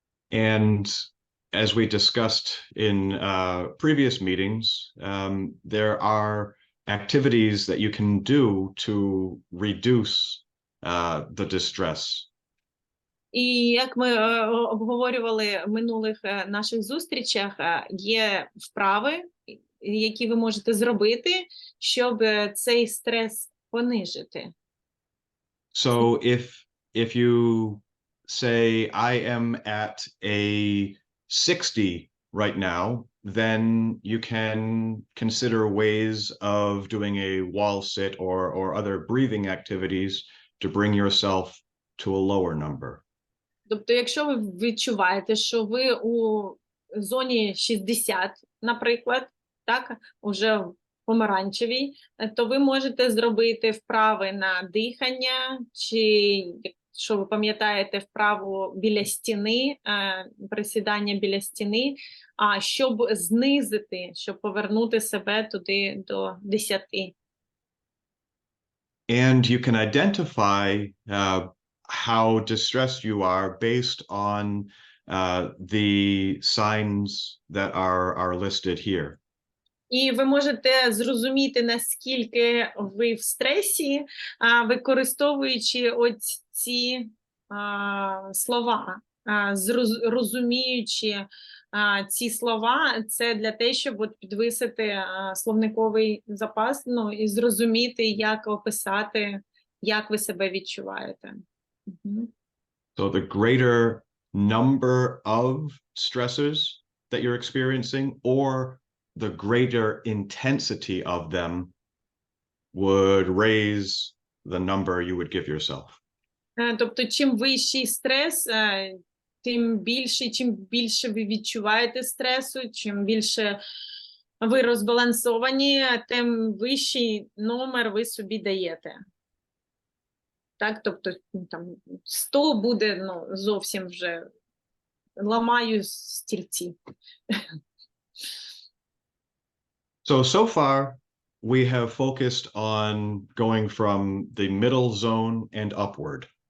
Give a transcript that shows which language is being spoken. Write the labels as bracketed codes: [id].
[en] And as we discussed in previous meetings, there are activities that you can do to reduce the distress. [uk] І як ми обговорювали в минулих наших зустрічах, є вправи, які ви можете зробити, щоб цей стрес понижити. [en] So if you say, I am at a 60 right now, then you can consider ways of doing a wall sit or other breathing activities to bring yourself to a lower number. [uk] Тобто, якщо ви відчуваєте, що ви у зоні 60, наприклад, так, уже в помаранчевій, то ви можете зробити вправи на дихання, чи, якщо ви пам'ятаєте, вправу біля стіни, присідання біля стіни, щоб знизити, щоб повернути себе туди до 10. [en] And you can identify how distressed you are based on the signs that are listed here. [uk] І ви можете зрозуміти, наскільки ви в стресі, використовуючи ось ці слова, розуміючи ці слова, це для того, щоб от підвисити словниковий запас, ну, і зрозуміти, як описати, як ви себе відчуваєте. [en] So the greater number of stressors that you're experiencing, or the greater intensity of them, would raise the number you would give yourself. [uk] Тобто, чим вищий стрес, чим більше ви відчуваєте стресу, чим більше ви розбалансовані, тим вищий номер ви собі даєте. Так, тобто, там 100 буде, ну, зовсім вже ламаю стільці. [en] So far, we have focused on going from the middle zone and upward.